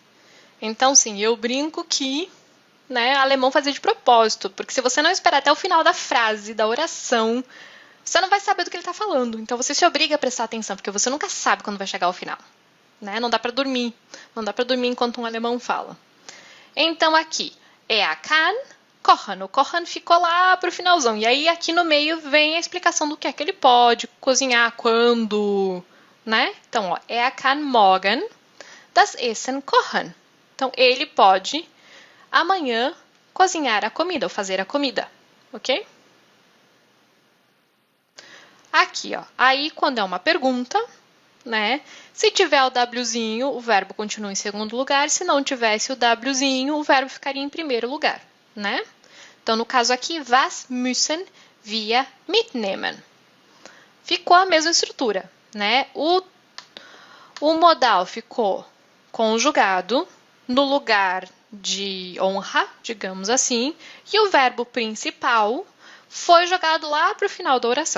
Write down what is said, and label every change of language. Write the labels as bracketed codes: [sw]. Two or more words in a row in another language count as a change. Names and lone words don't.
[pt] Então, sim, eu brinco que né, alemão fazia de propósito. Porque se você não esperar até o final da frase, da oração, você não vai saber do que ele está falando. Então você se obriga a prestar atenção, porque você nunca sabe quando vai chegar ao final. Né? Não dá para dormir. Não dá para dormir enquanto um alemão fala. Então aqui, [de] kann kochen. [pt] O kochen ficou lá para o finalzão. E aí aqui no meio vem a explicação do que é que ele pode cozinhar, quando. Né? Então, ó, [de] kann morgen das Essen kochen. [pt] Então ele pode amanhã cozinhar a comida ou fazer a comida. Ok? Aqui, ó. Aí, quando é uma pergunta, né? Se tiver o Wzinho, o verbo continua em segundo lugar. Se não tivesse o Wzinho, o verbo ficaria em primeiro lugar, né? Então, no caso aqui, [de] was müssen wir mitnehmen? [pt] Ficou a mesma estrutura, né? O modal ficou conjugado no lugar de honra, digamos assim, e o verbo principal foi jogado lá para o final da oração.